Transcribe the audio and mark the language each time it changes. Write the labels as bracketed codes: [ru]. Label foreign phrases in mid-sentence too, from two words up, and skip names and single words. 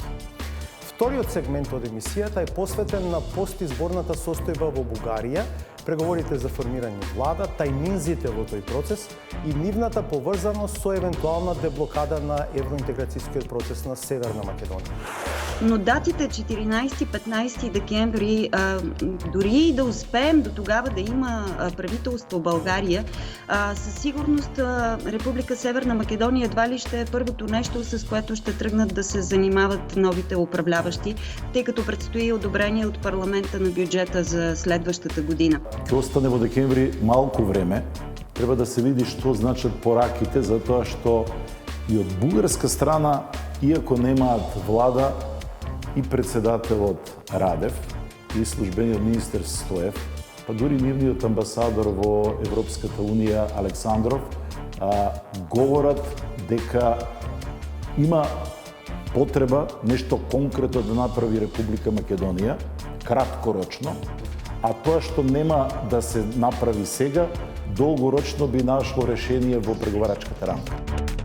[mk] Вториот сегмент од емисијата е посветен на постизборната состојба во Бугарија, преговорите за формирање влада, тајминзите во тој процес и нивната поврзаност со евентуална деблокада на евроинтеграцијскиот процес на Северна Македонија. [bg] Но датите 14-15 декември, дори и да успеем до тогава да има правителство в България, със сигурност Република Северна Македония едва ли ще е първото нещо, с което ще тръгнат да се занимават новите управляващи, тъй като предстои одобрение от парламента на бюджета за следващата година. [mk] Ќе остане во декември малку време. Треба да се види што значат пораките, затоа што и од бугарска страна, иако немаат влада, и председателот Радев, и службениот министер Стоев, па дури нивниот амбасадор во Европската унија Александров, говорат дека има потреба нешто конкретно да направи Република Македонија, краткорочно, а тоа што нема да се направи сега, долгорочно би нашло решение во преговарачката рамка.